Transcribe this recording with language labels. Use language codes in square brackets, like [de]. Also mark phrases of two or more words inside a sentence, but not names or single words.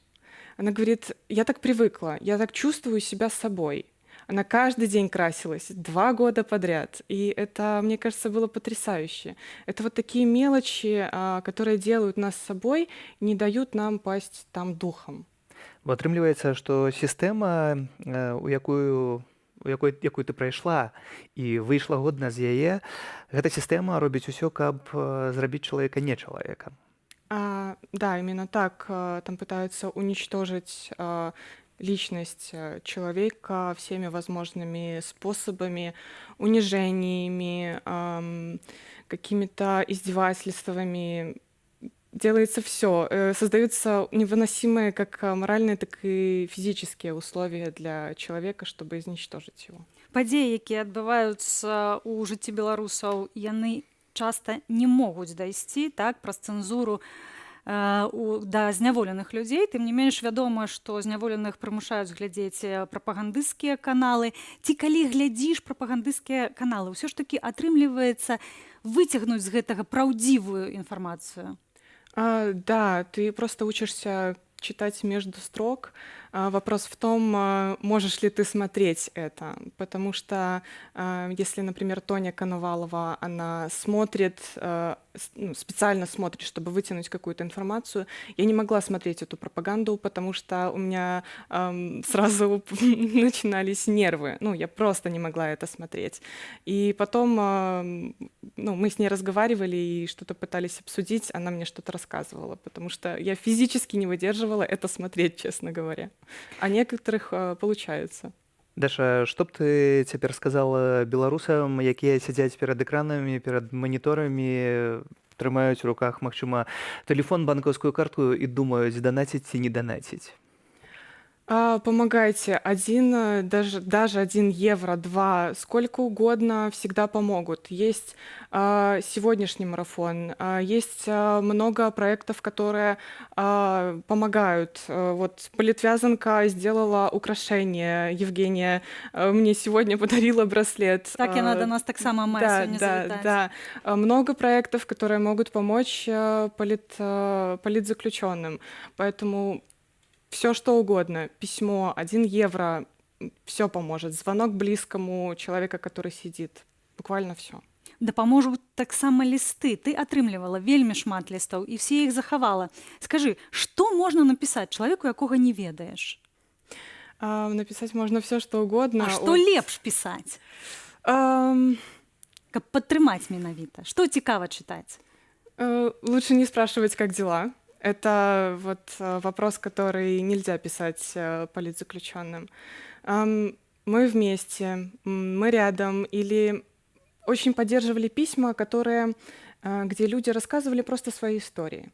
[ru] Она говорит, я так привыкла, я так чувствую себя собой. Она каждый день красилась 2 года подряд. И это, мне кажется, было потрясающе. Это вот такие мелочи, которые делают нас собой, не дают нам пасть там духом. [be] Бо атрымліваецца, што сістэма, у якую ты прайшла і выйшла годна з яе, гэта сістэма робіць усё, каб зрабіць чалавека не чалавекам. [ru] Да, именно так. Там пытаются уничтожить личность человека всеми возможными способами, унижениями, какими-то издевательствами. Делается все. Создаются невыносимые как моральные, так и физические условия для человека, чтобы изничтожить его. [be] Падзеі, якія адбываюцца ў жыцці беларусаў, яны часта не могуць дайсці так праз цэнзуру да зняволеных людзей. Тым не менш вядома, што зняволеных прымушаюць глядзець прапагандысцкія каналы. Ці калі глядзіш прапагандысцкія каналы, ўсё ж такі атрымліваецца выцягнуць з гэтага праўдзівую інфармацыю? [ru] Да, ты просто учишься читать между строк. Вопрос в том, можешь ли ты смотреть это. Потому что если, например, Тоня Коновалова, она смотрит, специально смотрит, чтобы вытянуть какую-то информацию, я не могла смотреть эту пропаганду, потому что у меня сразу начинались нервы. Я просто не могла это смотреть. И потом мы с ней разговаривали и что-то пытались обсудить, она мне что-то рассказывала, потому что я физически не выдерживала это смотреть, честно говоря. А некоторых получается. [be] Даша, што б ты цяпер сказала беларусам, якія сядзяць перад экранамі, перад маніторамі, трымаюць у руках, магчыма, тэлефон, банкаўскую картку і думаюць, данаціць ці не данаціць? [ru] Помогайте. Даже 1 евро, 2, сколько угодно всегда помогут. Есть сегодняшний марафон, есть много проектов, которые помогают. Вот политвязанка сделала украшение, Евгения мне сегодня подарила браслет. [be] Так яна до нас таксама мае сёння завітаць. [ru] Да. Много проектов, которые могут помочь политзаключенным. Поэтому все что угодно, письмо, 1 евро, все поможет. Звонок близкому, человека, который сидит, буквально все. [be] Дапаможуць таксама лісты. Ты атрымлівала вельмі шмат лістаў і все іх захавала. Скажы, што можна напісаць чалавеку, якога не ведаеш? [ru] Написать можно все что угодно. [be] А што лепш пісаць? Каб падтрымаць менавіта. Што цікава чытаць? [ru] Лучше не спрашивать, как дела. Это вот вопрос, который нельзя писать политзаключенным. Мы вместе, мы рядом. Или очень поддерживали письма, где люди рассказывали просто свои истории.